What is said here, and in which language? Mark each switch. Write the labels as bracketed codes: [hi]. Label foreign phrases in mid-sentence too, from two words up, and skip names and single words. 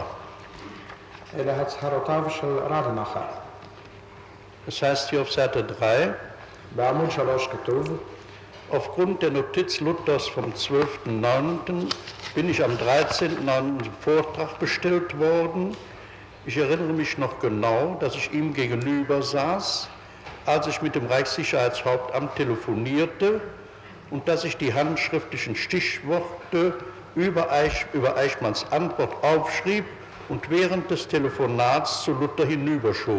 [he] אלה הצהרותיו של רדמאכר. [de] Das heißt hier auf Seite 3, [he] בעמוד 3 כתוב, [de] aufgrund der Notiz Luthers vom 12.09. bin ich am 13.09. zum Vortrag bestellt worden. Ich erinnere mich noch genau, dass ich ihm gegenüber saß, als ich mit dem Reichssicherheitshauptamt telefonierte und dass ich die handschriftlichen Stichworte über Eichmanns Antwort aufschrieb und während des Telefonats zu Luther hinüberschob.